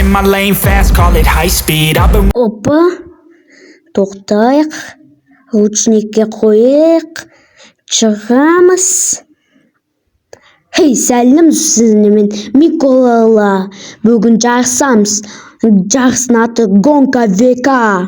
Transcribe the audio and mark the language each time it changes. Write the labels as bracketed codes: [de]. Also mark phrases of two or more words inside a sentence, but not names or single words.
[en] in my lane fast, call it high speed. I've been [kk] Опа, тоқтайық, ручникке қойық, шығамыз. Хей, сәлем сізнімен Миколала. Бүгін жарысамыз. Жарыстың аты Гонка, Века.